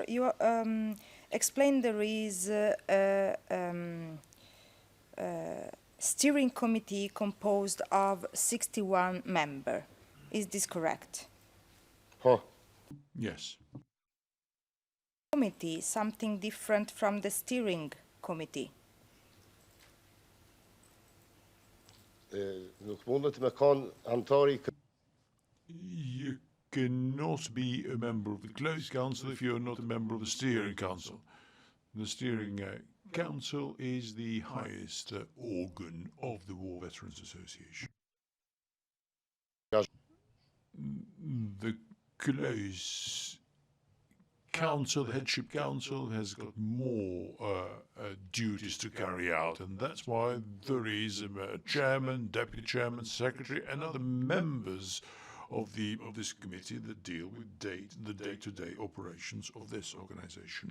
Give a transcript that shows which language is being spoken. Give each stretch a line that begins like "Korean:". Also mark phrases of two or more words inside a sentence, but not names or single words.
English: You explained there is a steering committee composed of 61 members. Is this correct? Huh. Yes. Committee, something different from the steering committee.
Albanian: Nuk mundet me kanë antari
English: You cannot be a member of the closed council if you're not a member of the steering council. The steering council is the highest organ of the War Veterans Association. The closed council, the headship council, has got more duties to carry out, and that's why there is a chairman, deputy chairman, secretary, and other members of this committee that deal with the day-to-day operations of this organization.